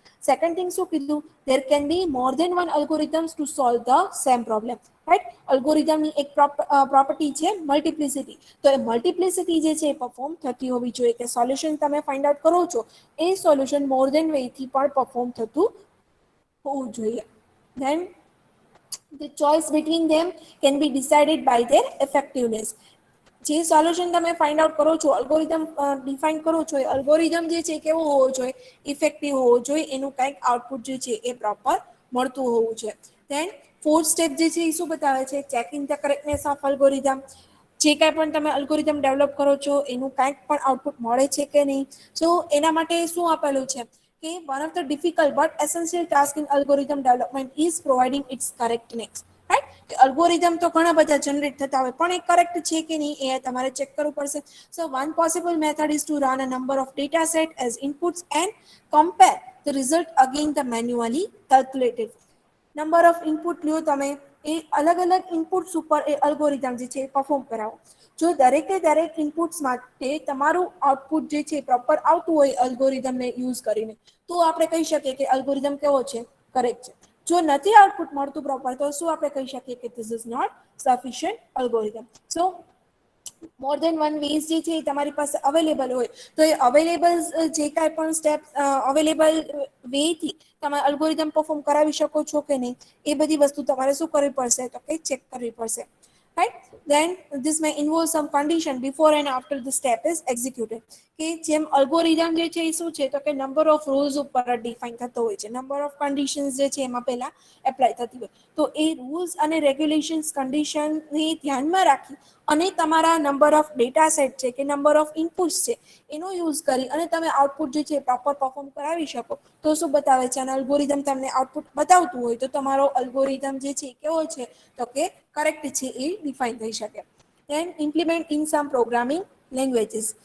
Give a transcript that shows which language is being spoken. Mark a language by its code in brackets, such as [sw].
[en] second thing [gu] શું કીધું, [en] There can be more than one algorithms to solve the same problem, right. [gu] અલ્ગોરિધમની એક property છે multiplicity. તો એ multiplicity જે છે એ પરફોર્મ થતી હોવી જોઈએ, કે સોલ્યુશન તમે ફાઇન્ડ આઉટ કરો છો એ સોલ્યુશન મોર દેન વે થી પણ પરફોર્મ થતું હોવું જોઈએ. [en] Then the choice between them can be decided by their effectiveness. [gu] જે સોલ્યુશન તમે ફાઇન્ડ આઉટ કરો છો, અલ્ગોરિધમ ડિફાઈન કરો છો, અલ્ગોરિધમ જે છે કેવો હોવો જોઈએ, ઇફેક્ટિવ હોવો જોઈએ, એનું કંઈક આઉટપુટ જે છે એ પ્રોપર મળતું હોવું જોઈએ. [en] then fourth step [gu] જે છે એ શું બતાવે છે, [en] Checking the correctness of algorithm. [gu] જે કાંઈ પણ તમે અલ્ગોરિધમ ડેવલપ કરો છો એનું કાંઈક પણ આઉટપુટ મળે છે કે નહીં. તો એના માટે શું આપેલું છે કે [en] One of the difficult but essential task in algorithm development is providing its correctness, right. [gu] Algorithm તો ઘણા બધા જનરેટ થતા હોય પણ એ કરેક્ટ છે કે નહીં એ તમારે ચેક કરવું પડશે. [en] So one possible method is to run a number of data set as inputs and compare the result against the manually calculated. [gu] Number of input લ્યો તમે, એ અલગ અલગ ઇનપુટ્સ ઉપર એ અલ્ગોરિધમ જે છે પરફોર્મ કરાવો. જો દરેકે દરેક ઇનપુટ્સ માટે તમારું આઉટપુટ જે છે પ્રોપર આવતું હોય અલ્ગોરિધમને યુઝ કરીને, તો આપણે કહી શકીએ કે અલ્ગોરિધમ કેવો છે, કરેક્ટ છે. જો નથી આઉટપુટ મળતું પ્રોપર, તો શું આપણે કહી શકીએ કે [en] This is not sufficient algorithm. So more than one ways [gu] જે છે એ તમારી પાસે અવેલેબલ હોય, તો એ અવેલેબલ જે કાંઈ પણ સ્ટેપ અવેલેબલ વેથી તમે અલ્ગોરિધમ પરફોર્મ કરાવી શકો છો કે નહીં, એ બધી વસ્તુ તમારે શું કરવી પડશે, તો કે ચેક કરવી પડશે, right. [en] Then this may involve some condition before and after the step is executed. [gu] કે જેમ અલ્ગોરિધમ જે છે એ શું છે, તો કે નંબર ઓફ રૂલ્સ ઉપર ડિફાઈન થતો હોય છે, નંબર ઓફ કન્ડિશન્સ જે છે એમાં પહેલા એપ્લાય થતી હોય. તો એ રૂલ્સ અને રેગ્યુલેશન્સ કન્ડિશનને ધ્યાનમાં રાખી અને તમારા નંબર ઓફ ડેટા સેટ છે કે નંબર ઓફ ઇનપુટ્સ છે એનો યુઝ કરી અને તમે આઉટપુટ જે છે પ્રોપર પરફોર્મ કરાવી શકો, તો શું બતાવે છે, અને અલ્ગોરિધમ તમને આઉટપુટ બતાવતું હોય તો તમારો અલ્ગોરિધમ જે છે કેવો છે, તો કે કરેક્ટ છે એ ડિફાઈન થઈ શકે. [en] Then implement in some programming languages.